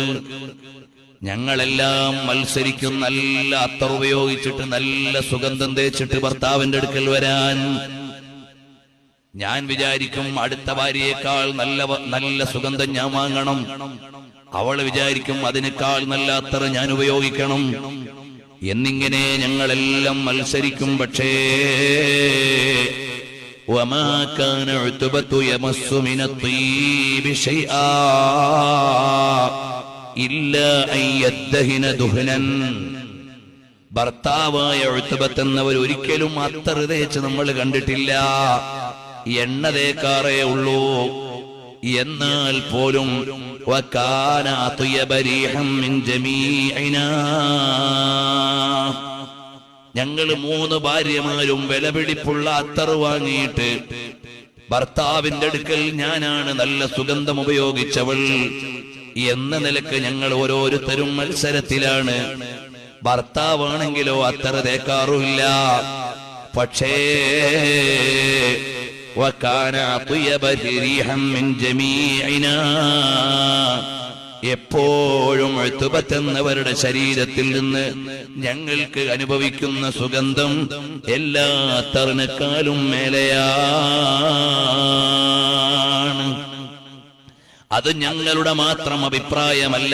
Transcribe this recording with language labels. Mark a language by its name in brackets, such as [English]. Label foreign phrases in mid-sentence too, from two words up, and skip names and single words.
[Malayalam] ഞങ്ങളെല്ലാം മത്സരിക്കും നല്ല അത്തർ ഉപയോഗിച്ചിട്ട് നല്ല സുഗന്ധം തേച്ചിട്ട് ഭർത്താവിന്റെ അടുക്കൽ വരാൻ. ഞാൻ വിചാരിക്കും അടുത്ത ഭാര്യയേക്കാൾ നല്ല സുഗന്ധം ഞാൻ വാങ്ങണം. അവൾ വിചാരിക്കും അതിനേക്കാൾ നല്ല അത്തർ ഞാൻ ഉപയോഗിക്കണം. എന്നിങ്ങനെ ഞങ്ങളെല്ലാം മത്സരിക്കും. [Arabic] പക്ഷേ وما كان عتبة يمس من الطيب شيئا إلا أن يدهن دهنا. [Malayalam] ഭർത്താവായ ഉത്ബത്ത് എന്നവർ ഒരിക്കലും അത്തർ തേച്ച് നമ്മൾ കണ്ടിട്ടില്ല, എണ്ണ തേക്കാറേ ഉള്ളൂ. എന്നാൽ പോലും [Arabic] وكان أطيب ريحا من جميعنا. [Malayalam] ഞങ്ങൾ 3 ഭാര്യമാരും വിലപിടിപ്പുള്ള അത്തർ വാങ്ങിയിട്ട് ഭർത്താവിന്റെ അടുക്കൽ ഞാനാണ് നല്ല സുഗന്ധം ഉപയോഗിച്ചവൾ എന്ന നിലക്ക് ഞങ്ങൾ ഓരോരുത്തരും മത്സരത്തിലാണ്. ഭർത്താവാണെങ്കിലോ അത്തർ തേക്കാറുമില്ല. [Arabic] പക്ഷേ وكان أطيب ريحا من جميعنا. [Malayalam] എപ്പോഴും ഉത്ബത്ത് എന്നവരുടെ ശരീരത്തിൽ നിന്ന് ഞങ്ങൾക്ക് അനുഭവിക്കുന്ന സുഗന്ധം എല്ലാ അത്തറിനേക്കാളും മേലെയാണ്. അത് ഞങ്ങളുടെ മാത്രം അഭിപ്രായമല്ല.